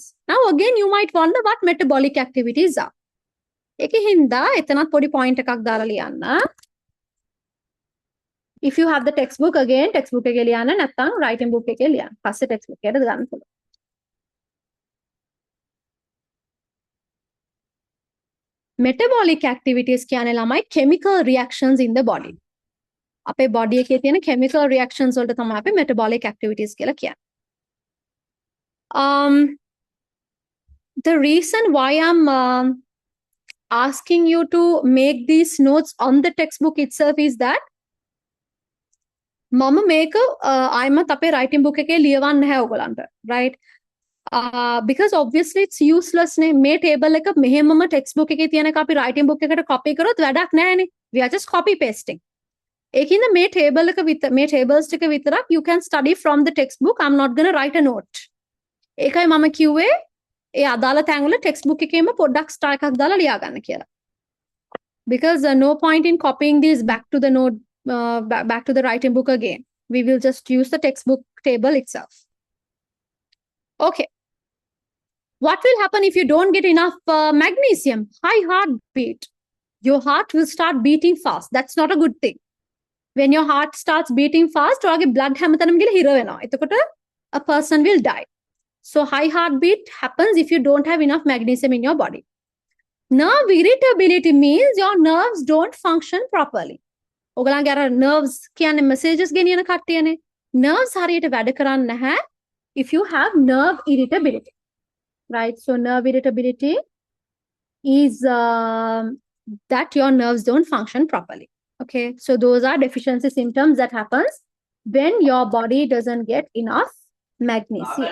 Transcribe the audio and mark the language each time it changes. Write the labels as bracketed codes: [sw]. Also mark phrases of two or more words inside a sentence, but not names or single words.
[en] Now again you might wonder what metabolic activities are. [si] ඒක හින්දා එතනට පොඩි point එකක් දාලා ලියන්න. [en] If you have the textbook again textbook [si] එකේ ලියන්න නැත්නම් [en] writing book [si] එකේ ලියන්න. පස්සේ textbook එකට දාන්න පුළුවන්. Metabolic activities කියන්නේ ළමයි [en] chemical reactions in the body. [si] අපේ body එකේ තියෙන [en] chemical reactions [si] වලට තමයි අපි [en] metabolic activities [si] කියලා කියන්නේ. [en] The reason why I'm asking you to make these notes on the textbook itself is that [si] මම මේක ආයිමත් අපේ writing book එකේ ලියවන්න නැහැ ඔයගලන්ට, [en] right? Because obviously it's useless [si] නේ මේ table එක මෙහෙමම textbook එකේ තියෙන එක අපි [en] writing book [si] එකට copy කරොත් වැඩක් නැහැනේ. [en] We are just copy pasting. [si] ඒකින්ද මේ table එක මේ tables ටික විතරක් [en] you can study from the textbook. I'm not going to write a note. [si] ඒකයි මම කිව්වේ ඒ අදාළ තැන් වල textbook එකේම පොඩ්ඩක් star එකක් දාලා ලියා ගන්න කියලා. [en] because no point in copying these back to the note, back to the writing book again. We will just use the textbook table itself. Okay. What will happen if you don't get enough magnesium? High heartbeat. Your heart will start beating fast. That's not a good thing. When your heart starts beating fast, [si] ඔයාගේ blood හැමතැනම ගිහලා හිර වෙනවා. [en] එතකොට a person will die. So high heartbeat happens if you don't have enough magnesium in your body. Nerve irritability means your nerves don't function properly. [si] ඔයගලන්ගේ අර nerves කියන්නේ messages ගෙනියන කට්ටියනේ. [en] Nerves [si] හරියට වැඩ කරන්නේ නැහැ [en] if you have nerve irritability. Right? So nerve irritability is that your nerves don't function properly. Okay, so those are deficiency symptoms that happens when your body doesn't get enough magnesium.